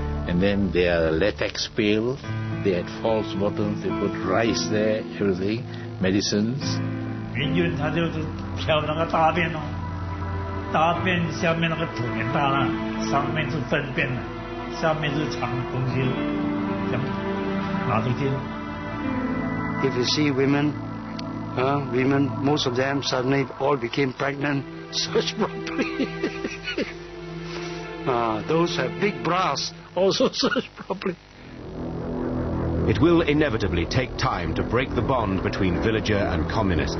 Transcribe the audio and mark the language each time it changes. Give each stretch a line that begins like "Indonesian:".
English: And then their latex pail, they had false bottoms, they put rice there, everything, medicines.
Chinese: 民军他就是挑那个大便哦，大便下面那个土很大了，上面是粪便了，下面是藏东西了，这样拿出去。
English: If you see women, most of them suddenly all became pregnant. Search properly. Those have big bras also search properly. It will inevitably take time to break the bond between villager and communist.